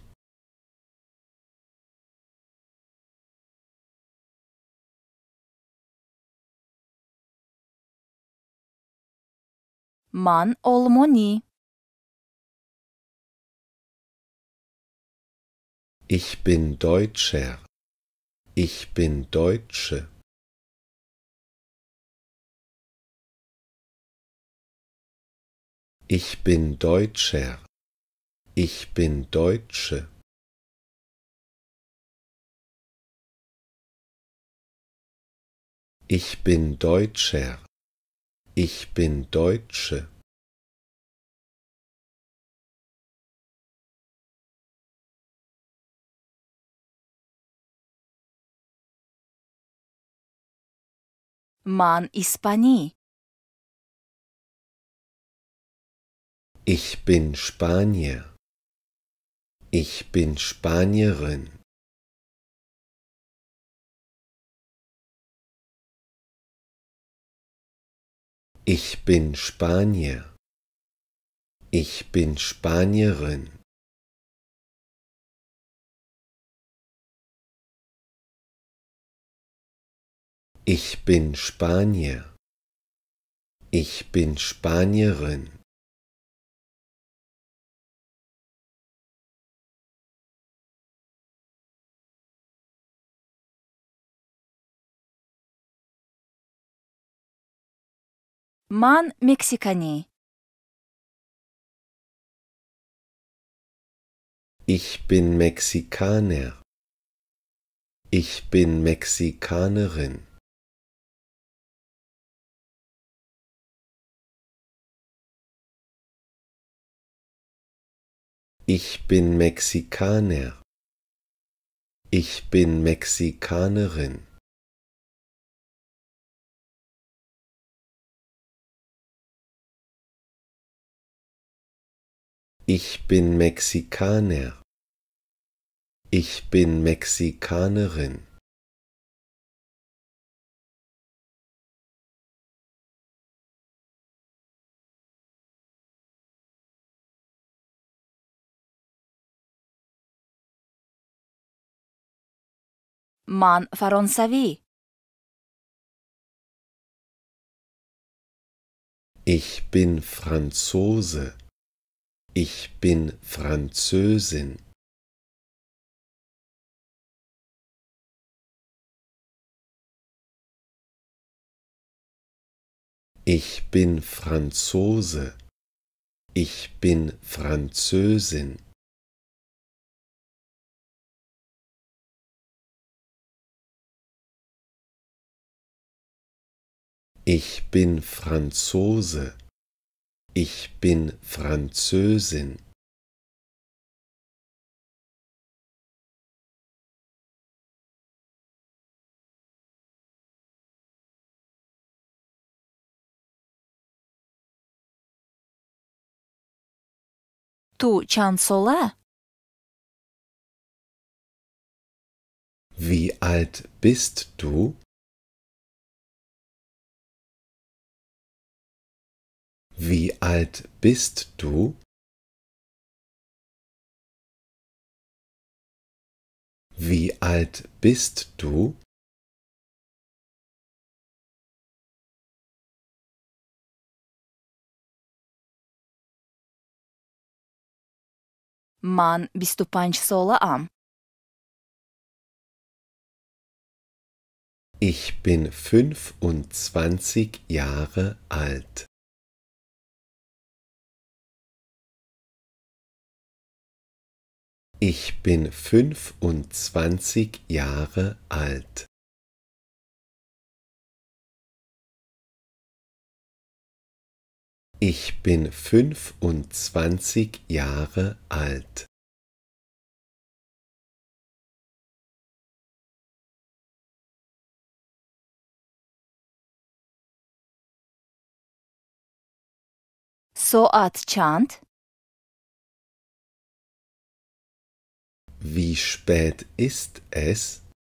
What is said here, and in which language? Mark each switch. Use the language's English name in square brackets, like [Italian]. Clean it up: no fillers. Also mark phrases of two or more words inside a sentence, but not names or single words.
[Tajik] ман олмонӣ. [German] Ich bin Deutscher. Ich bin Deutsche. Ich bin Deutscher. Ich bin Deutsche. Ich bin Deutscher. Ich bin Deutsche. [Tajik] ман испанӣ. [German] Ich bin Spanier. Ich bin Spanierin. Ich bin Spanier. Ich bin Spanierin. Ich bin Spanier. Ich bin Spanierin. [Tajik] ман мексиканӣ. [German] Ich bin Mexikaner. Ich bin Mexikanerin. Ich bin Mexikaner. Ich bin Mexikanerin. Ich bin Mexikaner. Ich bin Mexikanerin. [Tajik] ман фаронсавӣ. [German] Ich bin Franzose. Ich bin Französin. Ich bin Franzose. Ich bin Französin. Ich bin Franzose. Ich bin Französin. [Tajik] ту чанд сола? [German] Wie alt bist du? Wie alt bist du? Wie alt bist du? [Tajik] ман 25 солаам. [German] Ich bin 25 Jahre alt. Ich bin 25 Jahre alt. Ich bin 25 Jahre alt. [Persian] ساعت چند؟ [German] Wie spät ist es?